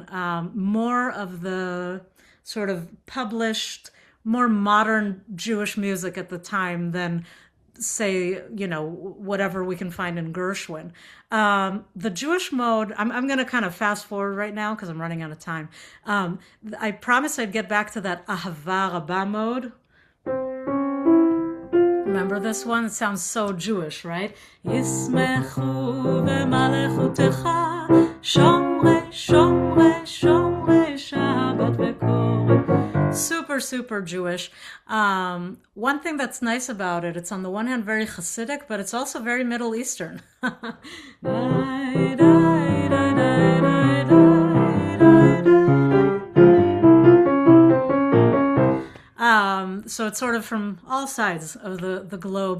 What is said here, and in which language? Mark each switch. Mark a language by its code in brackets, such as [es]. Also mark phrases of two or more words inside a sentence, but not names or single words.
[en] More of the sort of published, more modern Jewish music at the time than, say, whatever we can find in Gershwin. The Jewish mode, I'm going to kind of fast forward right now because I'm running out of time. I promised I'd get back to that Ahava Rabbah mode. Remember this one? It sounds so Jewish, right? [he] ישמחו במלכותך שומרי, שומרי, שומרי, שבת וקוראי. [en] Super, super Jewish. One thing that's nice about it, it's on the one hand very Hasidic, but it's also very Middle Eastern. So it's sort of from all sides of the globe.